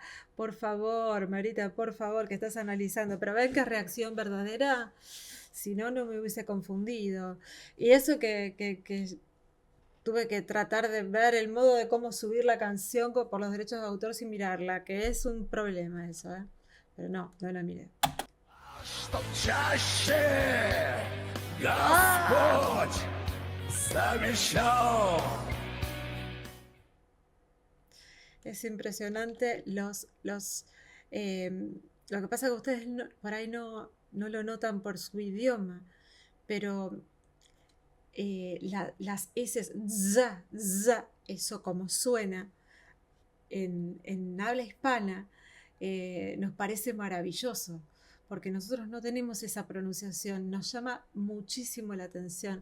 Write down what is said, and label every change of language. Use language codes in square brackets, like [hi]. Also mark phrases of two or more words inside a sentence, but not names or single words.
[es] Por favor, Marita, por favor, que estás analizando. Pero ven qué reacción verdadera. Si no, no me hubiese confundido. Y eso que tuve que tratar de ver el modo de cómo subir la canción por los derechos de autor sin mirarla, que es un problema eso, ¿eh? Pero no la miré. [ru] Чтоб чаще Господь замечал. [es] Es impresionante lo que pasa es que ustedes por ahí no lo notan por su idioma, pero las S, za, eso como suena en habla hispana, nos parece maravilloso, porque nosotros no tenemos esa pronunciación, nos llama muchísimo la atención.